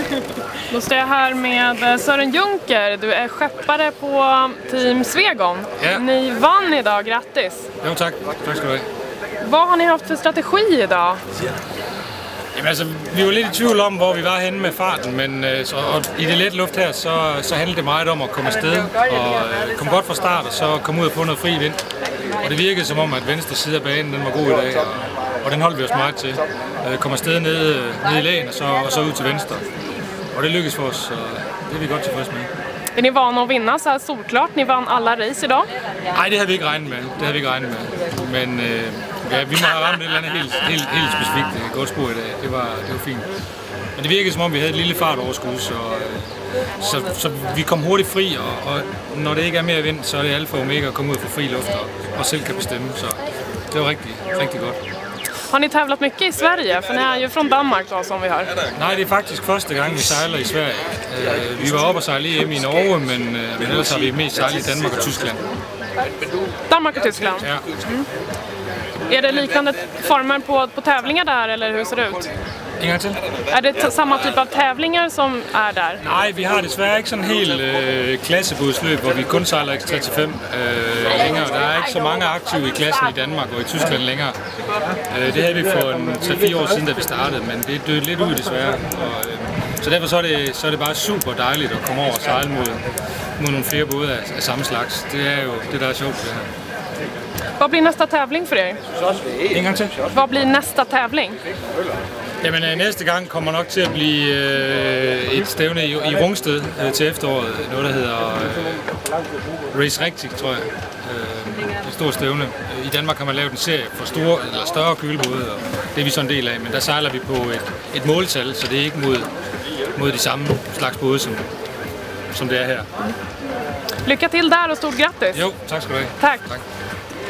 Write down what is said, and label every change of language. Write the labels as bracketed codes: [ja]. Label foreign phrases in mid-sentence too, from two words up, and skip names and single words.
[sv] Då står jag här med Sören Junker. Du är skeppare på Team Svegon. Ja. Ni vann idag, grattis! Jo, tack. [da] Tack skal du have. [sv] Vad har ni haft för strategi idag? [da] Jamen altså, vi var lidt i tvivl om, hvor vi var henne med farten, men og i det lette luft her, så handlede det meget om at komme afsted og komme godt fra start, og så komme ud og få noget fri vind. Og det virkede som om, at venstre side af banen den var god i dag, og den holdt vi os meget til. Komme afsted ned i lægen og så ud til venstre. Og det lykkedes for os, så det er vi godt tilfreds med. [sv] Är ni vana att vinna så här solklart? Ni vann alla race idag? [da] Nej, det havde vi ikke regnet med. Men ja, vi må have ramt et eller andet helt specifikt godt spor i dag. Det var fint. Men det virkede som om, vi havde et lille fartoverskud, så vi kom hurtigt fri, og når det ikke er mere vind, så er det alfa og omega at komme ud og få fri luft og selv kan bestemme. Så det var rigtig godt. [sv] Har ni tävlat mycket i Sverige? För ni är ju från Danmark då, som vi hör. [da] Nej, det er faktisk første gang, vi sejler i Sverige. Vi var oppe og sejle EM i Norge, men ellers har vi mest sejlet i Danmark og Tyskland. [sv] Danmark och Tyskland? Ja. Är det liknande former på tävlingar där, eller hur ser det ut? [da] En gang til? [sv] Är det samma typ av tävlingar som är där? [da] Nej, vi har desværre ikke sådan helt klassebådsløb, hvor vi kun sejler X35 længere. Der er ikke så mange aktive i klassen i Danmark og i Tyskland længere. Det havde vi for 3-4 år siden, da vi startede, men det døde lidt ud desværre. Så derfor så er det bare super dejligt at komme over og sejle mod nogle flere både af samme slags. Det er jo det, der er sjovt det her. [sv] Vad blir nästa tävling för er? [da] En gang til? [sv] Vad blir nästa tävling? [da] Jamen næste gang kommer nok til at blive et stævne i Rungsted til efteråret. Noget der hedder Race Rigtig, tror jeg. Et stort stævne. I Danmark kan man lave en serie for større kølebåde, og det er vi så en del af. Men der sejler vi på et måltal, så det er ikke mod de samme slags både, som det er her. [sv] Lycka till där och stort grattis! [da] Jo, tak skal du have. [sv] Tack!